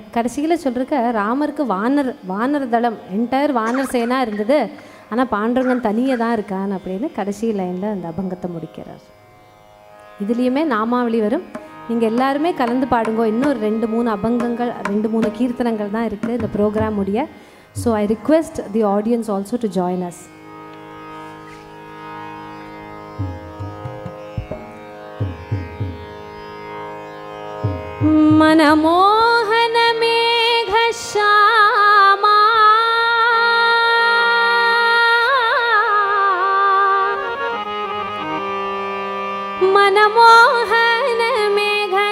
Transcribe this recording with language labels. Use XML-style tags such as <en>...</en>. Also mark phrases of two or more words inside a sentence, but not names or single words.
<ta>கடைசியில் சொல்லிருக்க ராமருக்கு வானர் தளம் என்டையர் வானர் சேனா இருந்தது, ஆனால் பாண்டுரங்கன் தனியாக தான் இருக்கான் அப்படின்னு கடைசி லைனில் அந்த அபங்கத்தை முடிக்கிறார். இதுலேயுமே நாமாவளி வரும். நீங்கள் எல்லாருமே கலந்து பாடுங்கோ. இன்னும் 2-3 அபங்கங்கள் 2-3 கீர்த்தனங்கள் தான் இருக்குது இந்த ப்ரோக்ராம் முடிய.</ta> <en>So I request the audience also to join us.</en> <mr>मनमोहन मेघ श्यामा मनमोहन मेघ</mr>